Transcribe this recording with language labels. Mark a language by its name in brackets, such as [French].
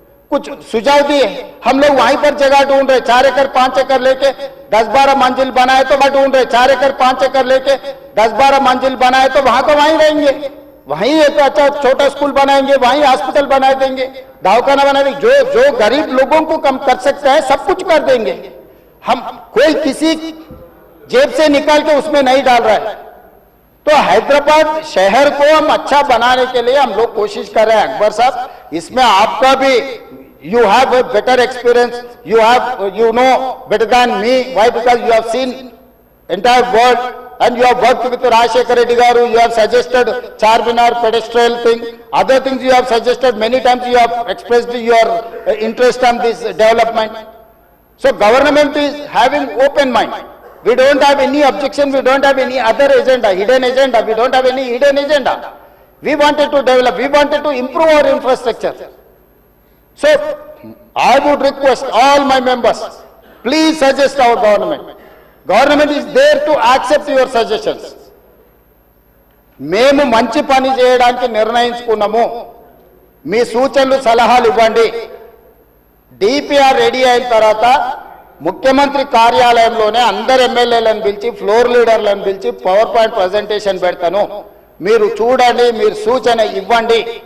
[Hindi] कुछ सुझाव दिए, हम लोग वहीं पर जगह ढूंढ रहे, 4 एकड़ 5 एकड़ लेके 10-12 मंजिल बनाए तो ढूंढ रहे, 4 एकड़ 5 एकड़ लेके 10-12 मंजिल बनाए तो वहां को वहीं रहेंगे, वहीं एक अच्छा छोटा स्कूल बनाएंगे, वहीं हॉस्पिटल बना देंगे, दवाखाना बना देंगे, जो गरीब लोगों को कम कर सकता है सब कुछ कर देंगे. हम कोई किसी जेब से निकाल के उसमें नहीं डाल रहा है. तो हैदराबाद शहर को हम अच्छा बनाने के लिए हम लोग कोशिश कर रहे हैं. अकबर साहब, इसमें आपका भी [English] you have a better experience, you know better than me. Why? Because you have seen entire world and you have worked with Rajshekhar Reddy garu, you have suggested Charminar pedestrian thing, other things you have suggested, many times you have expressed your interest on this development. So government is having open mind. We don't have any objection, we don't have any other agenda, hidden agenda, we don't have any hidden agenda. We wanted to develop, we wanted to improve our infrastructure. So I would request all my members, please suggest our government. Government is there to accept your suggestions. [Telugu] మేము మంచి పని చేయడానికి నిర్ణయించుకున్నాము, మీ సూచనలు సలహాలు ఇవ్వండి. DPR ready అయిన తర్వాత ముఖ్యమంత్రి కార్యాలయంలోనే అందరు ఎమ్మెల్యేలను పిలిచి, ఫ్లోర్ లీడర్లను పిలిచి పవర్ పాయింట్ ప్రజెంటేషన్ పెడతాను, మీరు చూడండి, మీరు సూచన ఇవ్వండి.